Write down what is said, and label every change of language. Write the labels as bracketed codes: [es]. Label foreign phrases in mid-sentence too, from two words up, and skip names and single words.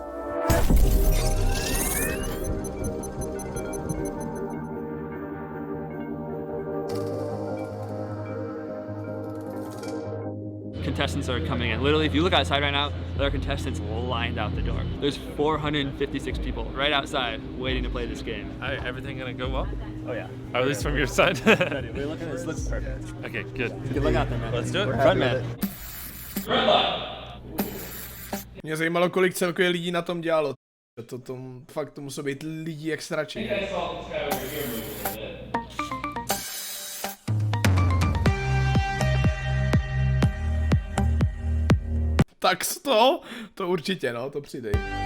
[en] Contestants are coming in. Literally, if you look outside right now, there are contestants lined out the door. There's 456 people right outside waiting to play this game. Everything gonna go well? Oh yeah. Or at least from your side. We're looking at this. Looks perfect. Okay, good. Good look out there, man. Let's do it. Front man. [cs] Mě zajímalo, kolik celkově lidí na tom dělalo. Fakt to muselo být lidí jak sračí. Tak to určitě, no, to přidej.